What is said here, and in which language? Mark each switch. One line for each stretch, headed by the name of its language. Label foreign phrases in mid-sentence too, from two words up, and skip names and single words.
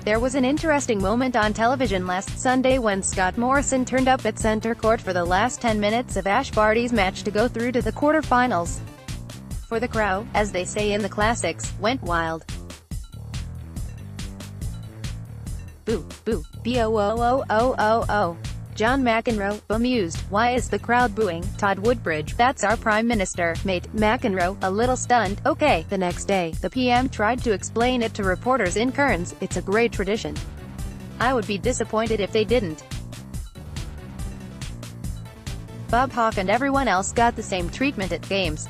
English: There was an interesting moment on television last Sunday when Scott Morrison turned up at center court for the last 10 minutes of Ash Barty's match to go through to the quarterfinals. For the crowd, as they say in the classics, went wild. Boo, boo, B-O-O-O-O-O-O. John McEnroe, bemused. Why is the crowd booing? Todd Woodbridge, that's our Prime Minister, mate. McEnroe, a little stunned. Okay. The next day, the PM tried to explain it to reporters in Cairns. It's a great tradition. I would be disappointed if they didn't. Bob Hawke and everyone else got the same treatment at games.